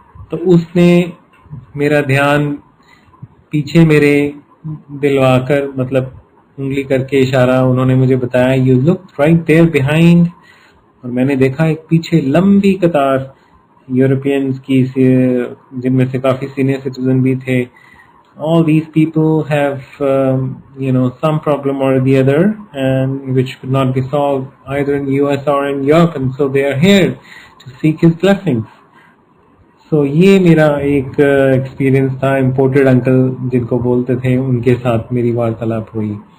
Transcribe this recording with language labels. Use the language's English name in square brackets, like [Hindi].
[Hindi] तो उसने मेरा ध्यान पीछे मेरे दिलवाकर, मतलब उंगली करके इशारा उन्होंने मुझे बताया, [English] You look right there behind. [Hindi] और मैंने देखा एक पीछे लंबी कतार यूरोपियंस की, जिनमें से काफ़ी सीनियर सिटीजन भी थे। [English] All these people have, some problem or the other, and which could not be solved either in US or in Europe, and so they are here to seek his blessings. So [Hindi] ये मेरा एक experience था। Imported uncle जिनको बोलते थे, उनके साथ मेरी वार्तालाप हुई।